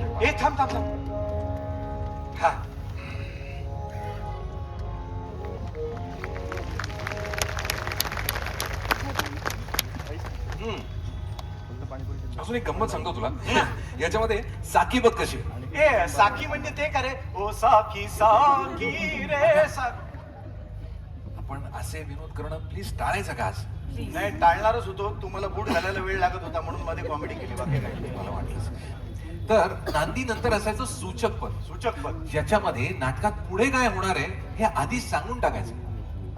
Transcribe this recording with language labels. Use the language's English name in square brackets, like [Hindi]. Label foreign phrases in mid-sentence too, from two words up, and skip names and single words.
[Marathi] हे थांब थांब थांब. हा, अजून एक गंमत सांगतो तुला. याच्यामध्ये साकी बघ कशी. ए साकी म्हणजे ते का रे? ओ साकी साकी रे साकी. आपण असे विनोद करणं प्लीज टाळायचं का आज? नाही, टाळणारच होतो. तुम्हाला बूट घालायला वेळ लागत होता म्हणून मध्ये कॉमेडी केली. बाकी काय मला वाटलं तर नांदी नंतर असायचं सूचक पद. सूचक पद ज्याच्यामध्ये नाटकात पुढे काय होणार आहे हे आधीच सांगून टाकायचं.